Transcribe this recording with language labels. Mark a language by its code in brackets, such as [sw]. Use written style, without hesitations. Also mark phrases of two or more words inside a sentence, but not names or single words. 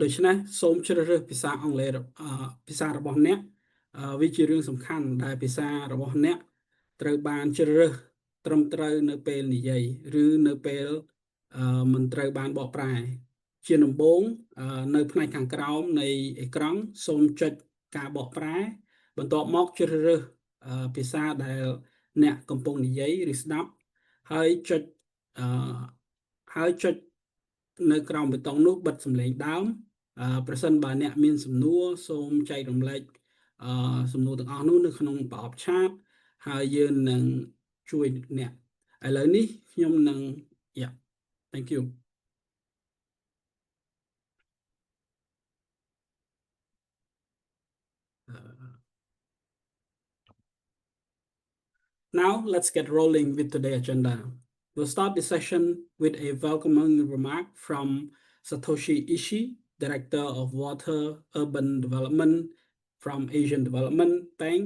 [km] ច្នេះសូមជ្រើសរើសភាសាអង់គ្លេសភាសារបស់អ្នកវាជារឿងសំខាន់ដែលភាសារបស់អ្នកត្រូវបានជ្រើសរើសត្រឹមត្រូវនៅពេលនិយាយឬនៅពេលមិនត្រូវបានបកប្រែជាដំបូងនៅផ្នែកខាងក្រោមនៃអេក្រង់សូមចុចការបកប្រែបន្ទាប់មកជ្រើសរើសភាសាដែលអ្នកកំពុងនិយាយឬស្ដាប់ហើយចុច នៅក្រោមប៊ូតុងនោះបិទសំឡេងដើមប្រសិនបើអ្នកមានសំណួរសូមចែករំលែកសំណួរទាំងអស់នោះនៅក្នុងប្រអប់ឆាតហើយយើងនឹងជួយអ្នកឥឡូវនេះខ្ញុំនឹង [en] yeah thank you now let's get rolling with today's agenda. We'll start the session with a welcoming remark from Satoshi Ishii, Director of Water Urban Development from Asian Development Bank.